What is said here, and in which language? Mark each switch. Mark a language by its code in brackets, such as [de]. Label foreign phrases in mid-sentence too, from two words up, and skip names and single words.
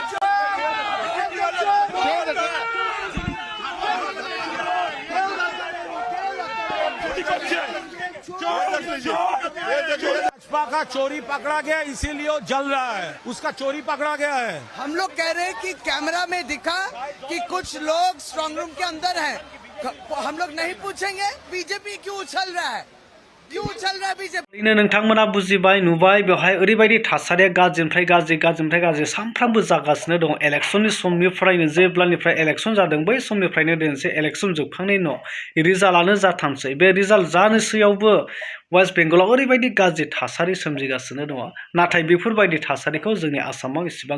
[hi] भाजपा का चोरी पकड़ा गया इसीलिए वो जल रहा है उसका चोरी पकड़ा गया है हम लोग कह रहे हैं कि कैमरा में दिखा कि कुछ लोग स्ट्रांग रूम के अंदर हैं हम लोग नहीं पूछेंगे बीजेपी क्यों उछल रहा है बीजेपी [brx] नोंथांमोना बुजिबाय नुबाय बेवहाय ओरैबायदि थासारिया गाज्रिनिफ्राय गाज्रि सानफ्रामबो जागासिनो दङ इलेक्शननि समनिफ्रायनो जेब्लानिफ्राय इलेक्शन जादों बै समनिफ्रायनो दिनैसिम इलेक्शन जोबखांनायनि उनाव रिजाल्टआनो जाथामसै बे रिजाल्ट जानोसैयावबो वेस्ट बेंगलाव ओरैबायदि गाज्रि थासारि सोमजिगासिनो दङ नाथाय बेफोरबायदि थासारिखौ जोंनि आसामाव इसेबां